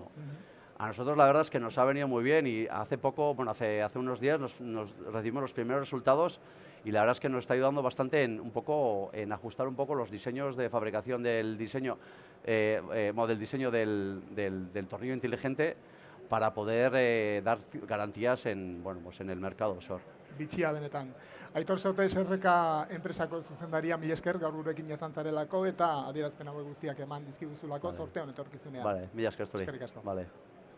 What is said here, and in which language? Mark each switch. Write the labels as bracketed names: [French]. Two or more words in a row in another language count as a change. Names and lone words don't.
[Spanish] A nosotros la verdad es que nos ha venido muy bien, y hace poco, bueno, hace unos días nos recibimos los primeros resultados, y la verdad es que nos está ayudando bastante en ajustar un poco los diseños de fabricación del diseño, del diseño del tornillo inteligente, para poder dar garantías bueno, pues en el mercado offshore. [Basque] Bitxia benetan. Aitor Sautez RK enpresako zuzendaria, mila esker gaur gurekin izan zarelako eta adierazpen hauek guztiak eman dizkiguzulako, zorte honetorkizunean. Vale, mila esker zuri. Eskerrik asko. Vale.